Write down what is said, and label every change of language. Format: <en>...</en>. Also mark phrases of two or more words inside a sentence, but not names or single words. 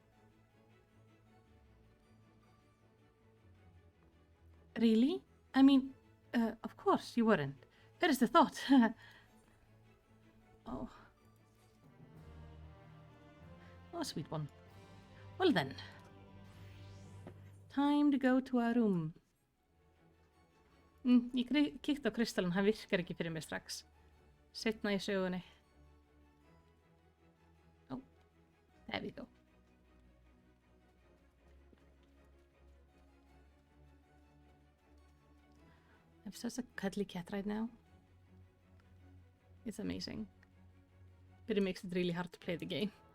<en>Really? I mean, of course you weren't. Where is the thought? Oh. Oh, sweet one. Well then. Time to go to our room.</en> <is>Ég kíkti á kristalinn, hann virkar ekki fyrir mig strax. Seinna í sögunni.</is> <en>Oh, there we go. I have such a cuddly cat right now. It's amazing. But it makes it really hard to play the game.</en>